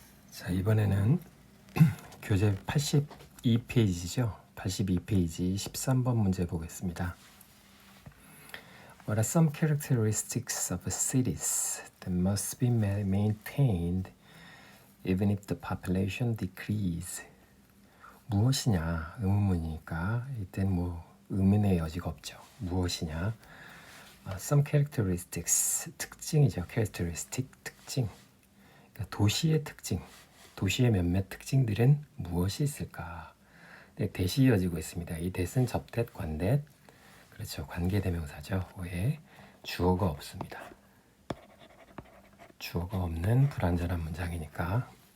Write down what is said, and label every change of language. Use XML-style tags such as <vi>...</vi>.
<ko>자, 이번에는 교재 82페이지죠. 82페이지 13번 문제 보겠습니다.</ko> <en>What are some characteristics of cities that must be maintained even if the population decrease?</en> <ko>무엇이냐? 의문문이니까 이땐 의문의 여지가 없죠. 무엇이냐?</ko> <en>Some characteristics,</en> <ko>특징이죠. characteristic, 특징. 그러니까 도시의 특징, 도시의 몇몇 특징들은 무엇이 있을까? 네, 대시 이어지고 있습니다. 이 대는 접대, 관대, 그렇죠. 관계대명사죠. 왜? 주어가 없습니다. 주어가 없는 불완전한 문장이니까.</ko>